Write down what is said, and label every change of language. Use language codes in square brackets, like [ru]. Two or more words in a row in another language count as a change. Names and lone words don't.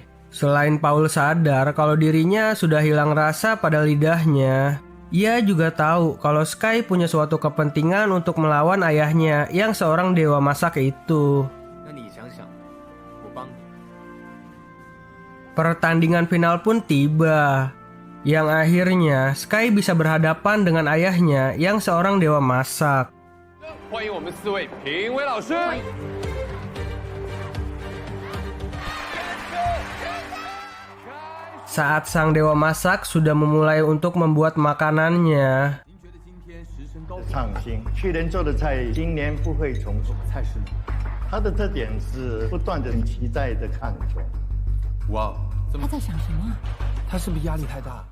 [id] Selain Paul sadar kalau dirinya sudah hilang rasa pada lidahnya, ia juga tahu kalau Sky punya suatu kepentingan untuk melawan ayahnya yang seorang dewa masak itu. Pertandingan final pun tiba, yang akhirnya Sky bisa berhadapan dengan ayahnya yang seorang dewa masak. [zh] 欢迎我们4位评委老师。 [id] Saat sang dewa masak sudah memulai untuk membuat makanannya, [zh] 创新，去年做的菜今年不会重复。菜式，它的特点是不断的期待的看中。哇，他在想什么？他是不是压力太大？